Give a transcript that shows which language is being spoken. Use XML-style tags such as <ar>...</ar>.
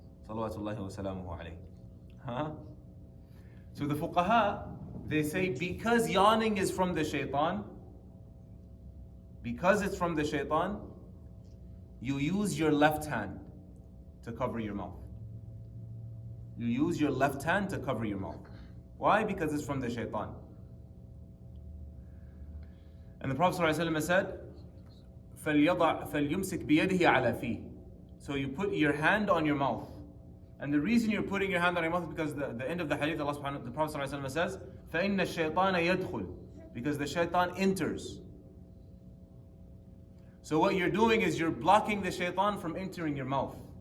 <en>Salawatullahi wa salamuhu alayhi. So the fuqaha, they say because yawning is from the shaitan, because it's from the shaitan, you use your left hand to cover your mouth. You use your left hand to cover your mouth. Why? Because it's from the shaitan. And the Prophet ﷺ said,</en> <ar>فَلْيُمْسِكْ بِيَدِهِ عَلَى فِيهِ.</ar> <en>So you put your hand on your mouth. And the reason you're putting your hand on your mouth is because the end of the hadith, the Prophet ﷺ says,</en> <ar>فَإِنَّ الشَّيْطَانَ يَدْخُلُ.</ar> <en>Because the shaitan enters. So what you're doing is you're blocking the shaitan from entering your mouth.</en>